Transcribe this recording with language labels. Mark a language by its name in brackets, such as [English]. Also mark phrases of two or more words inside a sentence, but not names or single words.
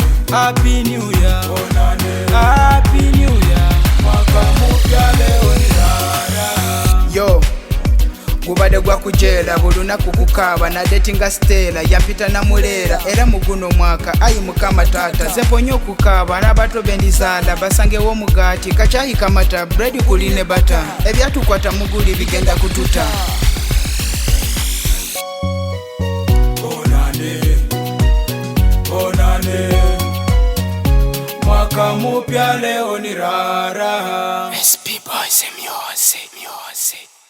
[English] Happy New Year. Bonane. Happy New Year. [Swahili] Mwaka mpya leo ni raha. [Ganda] Yo, gubadde gwa kujeera, buli lunaku kukaaba, na dating nga Stella, yampita na Mulera. Era mu guno mwaka, ayi Mukama Taata, ze mponye okukaaba, n'abato be ndizaala, basangewo omugaati, kacaayi kamata, bread kuli ne bata. Ebyatukwata mu guli bigenda kututa. Bonane, bonane. [Swahili] Mwaka mpya leo ni raha, raha. [English] S P Boys Music, Music.